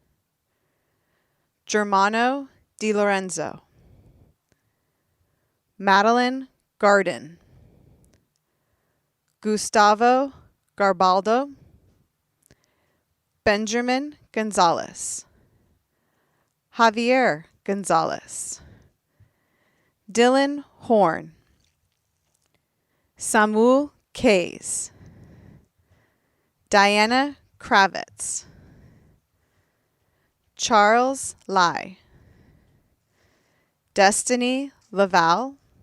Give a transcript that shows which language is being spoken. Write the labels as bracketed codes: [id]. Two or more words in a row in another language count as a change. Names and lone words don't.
[en] Germano Di Lorenzo. Madeline Garden. Gustavo Garbaldo. Benjamin Gonzalez. Javier Gonzalez. Dylan Horn. Samuel Kays. Diana Kravitz. Charles Lai. Destiny Laval.